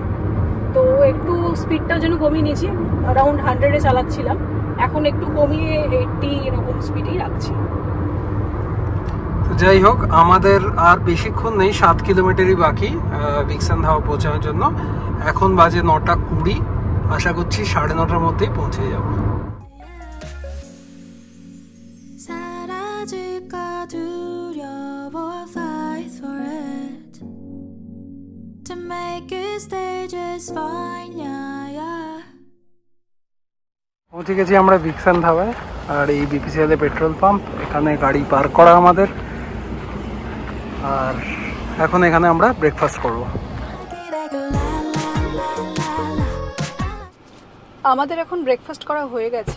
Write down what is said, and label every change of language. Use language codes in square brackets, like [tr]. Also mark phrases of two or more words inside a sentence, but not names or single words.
[bn] তো একটু স্পিডটা যেন কমিয়ে নিয়েছি, অ্যারাউন্ড 100-এ চালাচ্ছিলাম, এখন একটু কমিয়ে 80 এরকম স্পিডেই রাখছি। যাই হোক, আমাদের আর বেশিক্ষণ নেই, 7 কিলোমিটারই বাকি ভিক্সান ধাওয়া পৌঁছানোর জন্য। এখন বাজে 9:20, আশা করছি 9:30টার মধ্যেই পৌঁছে যাব। [ko] 사라질까 두려워 [en] fight for it to make it stay just fine, yeah. [bn] পৌঁছে গেছি আমরা ভিক্সান ধাওয়ায়, আর এই বিপিসিএল [en] petrol pump, [bn] এখানে গাড়ি পার্ক করা আমাদের। আর এখন এখানে আমরা ব্রেকফাস্ট করব। আমাদের এখন ব্রেকফাস্ট করা হয়ে গেছে।